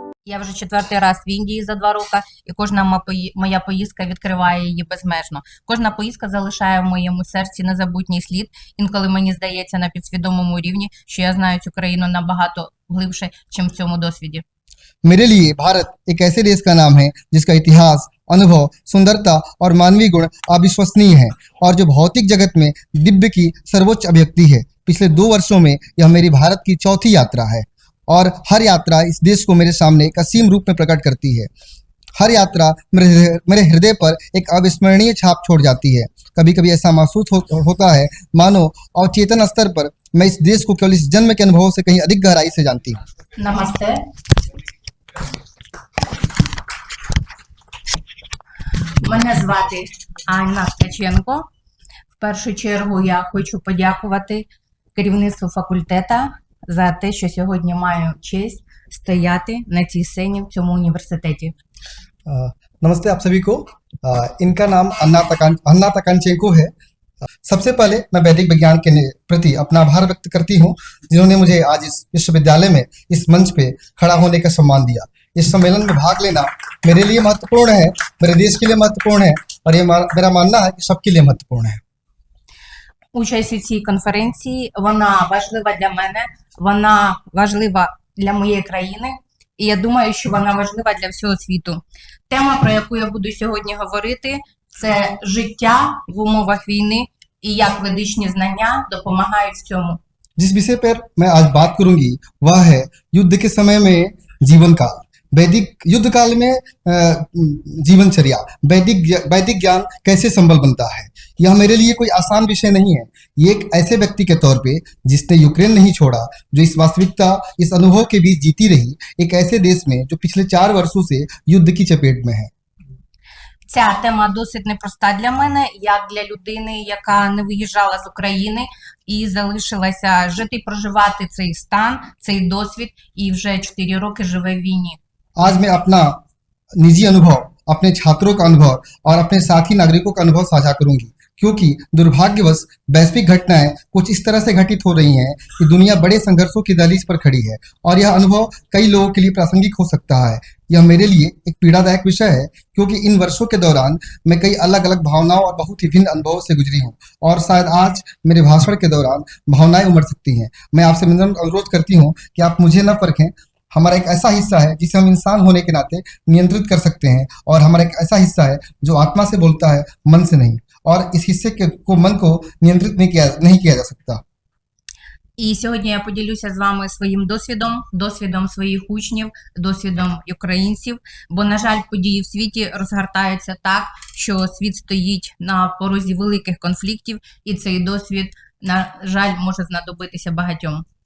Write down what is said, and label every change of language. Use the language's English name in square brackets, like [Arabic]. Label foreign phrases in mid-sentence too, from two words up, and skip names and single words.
[Ukrainian] Я вже 4-й раз в Індії за 2 роки, і кожна моя поїздка відкриває її безмежно. Кожна поїздка залишає в моєму серці незабутній слід. Інколи мені здається на підсвідомому рівні, що я знаю цю країну набагато глибше, ніж в цьому досвіді. [Hindi] मेरे लिए भारत एक ऐसे देश का नाम है जिसका इतिहास, अनुभव, सुंदरता और मानवीय गुण अविश्वसनीय है और जो भौतिक जगत में दिव्य की सर्वोच्च अभिव्यक्ति है। पिछले 2 वर्षों में यह मेरी भारत की चौथी यात्रा है और हर यात्रा इस देश को मेरे सामने एक असीम रूप में प्रकट करती है। हर यात्रा मेरे हृदय पर एक अविस्मरणीय छाप छोड़ जाती है। कभी कभी ऐसा महसूस होता है मानो अवचेतन स्तर पर मैं इस देश को केवल इस जन्म के अनुभव से कहीं अधिक गहराई से जानती हूँ। [Ukrainian] Намасте. Мене звати Анна Ткаченко. В першу чергу я хочу подякувати керівництву факультету за те, що сьогодні маю честь стояти на цій сцені в цьому університеті. [Hindi] नमस्ते आप सभी को। इनका नाम अन्ना तकांचेंको है। सबसे पहले मैं वैदिक विज्ञान के प्रति अपना आभार व्यक्त करती हूँ जिन्होंने मुझे आज इस विश्वविद्यालय में इस मंच पे खड़ा होने का सम्मान दिया। इस सम्मेलन में भाग लेना मेरे लिए महत्वपूर्ण है, मेरे देश के लिए महत्वपूर्ण है और ये मेरा मानना है कि सबके लिए महत्वपूर्ण है। [Ukrainian] Участь у цій конференції, вона важлива для мене, вона важлива для моєї країни, і я думаю, що вона важлива для всього світу. Тема, про яку я буду сьогодні говорити, це життя в умовах війни і як ведичні знання допомагають в цьому. [Hindi] जिस विषय पर मैं आज बात करूंगी वह है युद्ध के समय में जीवन काल। वैदिक युद्ध काल में जीवनचर्या, वैदिक ज्ञान कैसे संबल बनता है। यह मेरे लिए कोई आसान विषय नहीं है। ये एक ऐसे व्यक्ति के तौर पे जिसने यूक्रेन नहीं छोड़ा, जो इस वास्तविकता, इस अनुभव के बीच जीती रही, एक ऐसे देश में जो पिछले 4 वर्षों से युद्ध की चपेट में है। [Ukrainian] Ця тема досить непроста для мене, як для людини, яка не виїжджала з України і залишилася жити і проживати цей стан, цей досвід, і вже 4 роки живе в війні. [Hindi] आज मैं अपना निजी अनुभव, अपने छात्रों का अनुभव और अपने साथी नागरिकों का अनुभव साझा करूंगी, क्योंकि दुर्भाग्यवश वैश्विक घटनाएं कुछ इस तरह से घटित हो रही हैं कि दुनिया बड़े संघर्षों की दहलीज पर खड़ी है और यह अनुभव कई लोगों के लिए प्रासंगिक हो सकता है। यह मेरे लिए एक पीड़ादायक विषय है, क्योंकि इन वर्षों के दौरान मैं कई अलग अलग भावनाओं और बहुत ही भिन्न अनुभवों से गुजरी हूँ और शायद आज मेरे भाषण के दौरान भावनाएं उमड़ सकती हैं। मैं आपसे अनुरोध करती हूँ कि आप मुझे न परखें। हमारा एक ऐसा हिस्सा है जिसे हम इंसान होने के नाते नियंत्रित कर सकते हैं और हमारा एक ऐसा हिस्सा है जो आत्मा से बोलता है, मन से नहीं, और इस हिस्से को मन को नियंत्रित नहीं किया जा सकता। [Ukrainian] І сьогодні я поділюся з вами своїм досвідом своїх учнів, досвідом українців, бо, на жаль, події в світі розгортаються так, що світ стоїть на порозі великих конфліктів, і цей досвід, на жаль, може знадобитися багатьом.